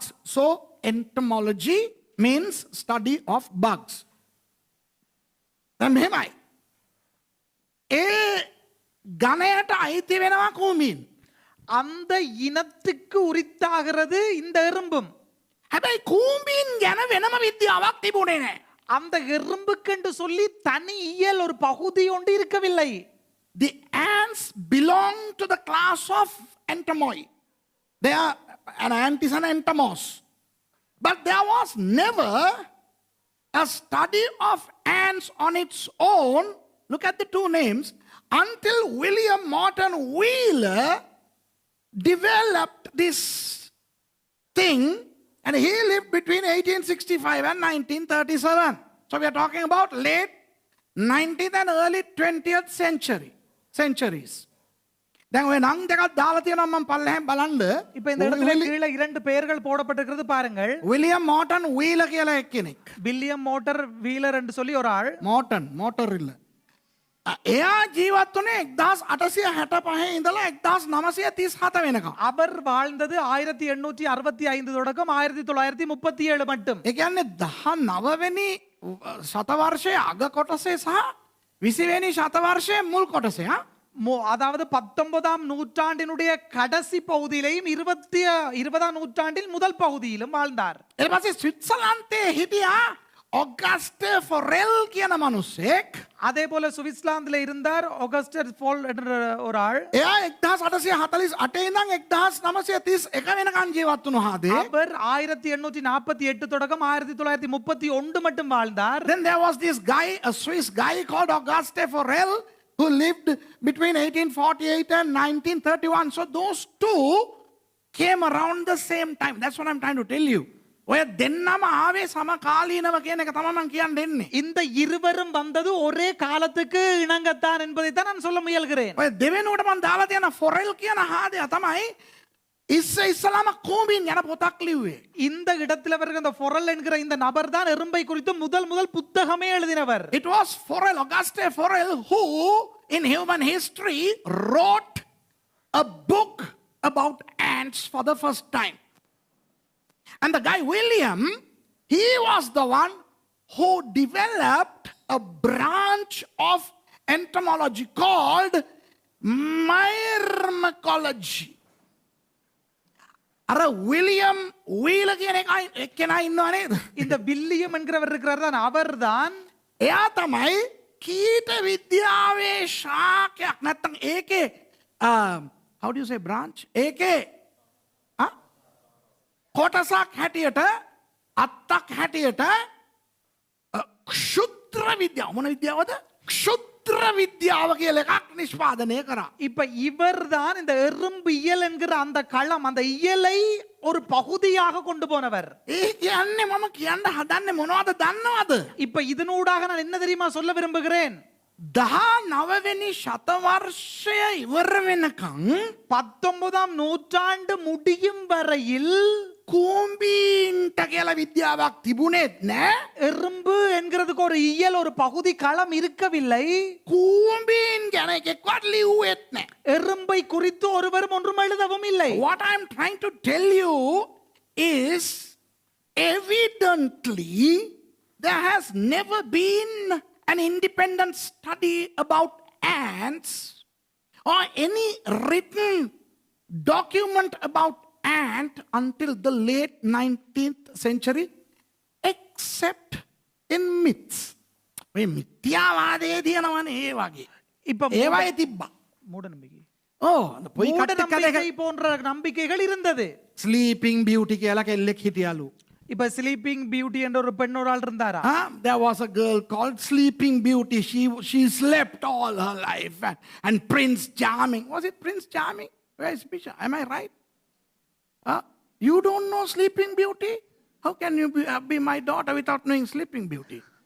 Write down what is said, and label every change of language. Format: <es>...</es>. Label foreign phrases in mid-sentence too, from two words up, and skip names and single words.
<en>So entomology means study of bugs.</en> <si>දැන් මෙහෙමයි. ඒ ගණයට අයිති වෙනවා කුමීන්.</si> <ta>அந்த இனத்துக்கு உரித்தாகிறது இந்த எறும்பும்.</ta> <si>හැබැයි කූඹීන් ගැන වෙනම විද්‍යාවක් තිබුණේ නැහැ.</si> <ta>அந்த எறும்புக்கென்று சொல்லி தனி இயல் ஒரு பகுதி ஒன்று இருக்கவில்லை.</ta> <en>The ants belong to the class of entomoi. They are an ant is an entomos. But there was never a study of ants on its own. Look at the two names. Until William Morton Wheeler developed this thing. And he lived between 1865 and 1937. So we are talking about late 19th and early 20th centuries.</en> <si>දැන් ඔය නම් දෙකක් දාලා තියෙනවා මම පල්ලෙහෙන් බලන්න.</si> <ta>இப்போ இந்த இடத்துல கீழ இரண்டு பெயர்கள் போடப்பட்டிருக்கிறது பாருங்கள்.</ta> <si>வில்லியம் மார்டன் வீலர் කියලා එක්කෙනෙක්.</si> <ta>வில்லியம் மோட்டர் வீலர் என்று சொல்லி ஒரு ஆள். මෝටර් இல்ல.</ta> <si>එයා ජීවත් වුණේ 1865 ඉඳලා 1937 වෙනකම්.</si> <ta>அவர் வாழ்ந்தது 1865 தொடக்கம் 1937 மட்டும்.</ta> <si>ඒ කියන්නේ 19 වෙනි ශතවර්ෂයේ අග කොටසේ සහ 20 වෙනි ශතවර්ෂයේ මුල් කොටසේ</si> <ta>அதாவது 19ஆம் நூற்றாண்டினுடைய கடைசி பகுதியிலும் 20ஆம் நூற்றாண்டில் முதல் பகுதியிலும் வாழ்ந்தார்.</ta> <si>ඊට පස්සේ ස්විට්සර්ලන්තේ හිටියා Auguste Forel කියන මිනිස්සෙක්</si> <ta>அதே போல சுவிட்சர்லாந்துல இருந்தார் ஆகஸ்டர் ஃபால் என்ற ஒரு ஆள்.</ta> <si>එයා 1848 ඉඳන් 1931 වෙනකන් ජීවත් වුණා හදේ.</si> <ta>அவர் 1848 தொடக்கம் 1931 மட்டும் வாழ்ந்தார்.</ta> <en>Then there was this guy, a Swiss guy called Auguste Forel, who lived between 1848 and 1931. So those two came around the same time. That's what I'm trying to tell you.</en> <si>ඔය දෙන්නම ආවේ සමකාලීනව කියන එක තමයි මම කියන්න දෙන්නේ.</si> <ta>இந்த இருவரும் வந்தது ஒரே காலத்துக்கு இணங்கத்தான் என்பதை தான் நான் சொல்ல முயல்கிறேன்.</ta> <si>ඔය දෙවෙනුවට මම දාලා තියෙන ෆොරෙල් කියන හාදයා තමයි ඉස්සෙල්ලාම කෝඹින් යන පොතක් ලිව්වේ.</si> <ta>இந்த இடத்துல வருகிற இந்த ஃபொரல் என்கிற இந்த நபர் தான் எறும்பை குறித்து முதல் புத்தகமே எழுதினவர்.</ta> <en>It was Forel, Auguste Forel, who in human history wrote a book about ants for the first time. And the guy William, he was the one who developed a branch of entomology called myrmecology.</en> <si>අර විලියම් වීල කියන එකනා ඉන්නව නේද?</si> <ta>இந்த வில்லியம் என்கிறவர் இருக்கிறார் தான், அவர்தான்</ta> <si>එයා තමයි කීට විද්‍යාවේ ශාකයක් නැත්තම් ඒකේ</si> <en>how do you say branch?</en> <si>ඒකේ කොටසක් හැටියට අත්තක් හැටියට ක්ෂුද්‍ර විද්‍යාව මොන විද්‍යාවද? ක්ෂුද්‍ර විද්‍යාව කියලා එකක් නිෂ්පාදනය කරා.</si> <ta>இப்ப இவர்தான் இந்த எறும்பியல் என்கிற அந்த களம், அந்த இயலை ஒரு பகுதியாக கொண்டு போனவர்.</ta> <si>ඒ කියන්නේ මම කියන්න හදන්නේ මොනවද දන්නවද?</si> <ta>இப்ப இதனூடாக நான் என்ன தெரியுமா சொல்ல விரும்புகிறேன்?</ta> <si>19 වෙනි ශතවර්ෂය ඉවර වෙනකන්</si> <ta>19ஆம் நூற்றாண்டு முடியும் வரையில்</ta> <si>කූඹීන්ට කියලා විද්‍යාවක් තිබුණෙත් නෑ.</si> <ta>எறும்பு என்கிறதுக்கு ஒரு இயல், ஒரு பகுதி களம் இருக்கவில்லை.</ta> <si>කූඹීන් ගැන එකෙක්වත් ලිව්වෙත් නෑ.</si> <ta>எறும்பை குறித்து ஒருவரும் ஒன்றும் எழுதவும் இல்லை.</ta> <en>What I'm trying to tell you is evidently there has never been an independent study about ants or any written document about ant until the late 19th century except in myths.</en> <si>මේ මිත්‍යාවාදයේ තියෙනවනේ ඒ වගේ.</si> <ta>இப்ப</ta> <si>ඒවයි තිබ්බා.</si> <ta>மூட நம்பிக்கை, அந்த பொய் மூட கட்டு நம்பிக்கை கதைகள். போன்ற நம்பிக்கைகள் இருந்தது.</ta> <si>ஸ்லீப்பிங் பியூட்டி කියලා කෙල්ලෙක් හිටියලු.</si> <ta>இப்ப ஸ்லீப்பிங் பியூட்டி என்ற ஒரு பெண் ஒரு ஆள் இருந்தாரா?</ta> <en>There was a girl called Sleeping Beauty. She slept all her life. And Prince Charming. Was it Prince Charming? Where is Bisha? Am I right? You don't know Sleeping Beauty? How can you be my daughter without knowing Sleeping Beauty?</en>